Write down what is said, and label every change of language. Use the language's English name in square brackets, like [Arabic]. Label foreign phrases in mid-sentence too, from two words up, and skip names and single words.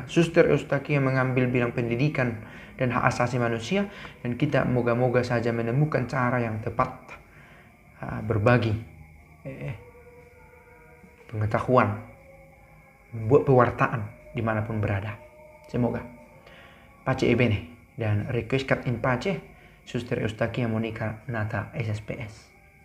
[Indonesian] Suster Eustakia mengambil bidang pendidikan dan hak asasi manusia, dan kita moga-moga saja menemukan cara yang tepat berbagi pengetahuan, membuat pewartaan dimanapun berada. Semoga. [Italian] Pace e bene [Indonesian] dan [Latin] requiescat in pace, [Indonesian] Suster Eustakia Monika Nata SSPS.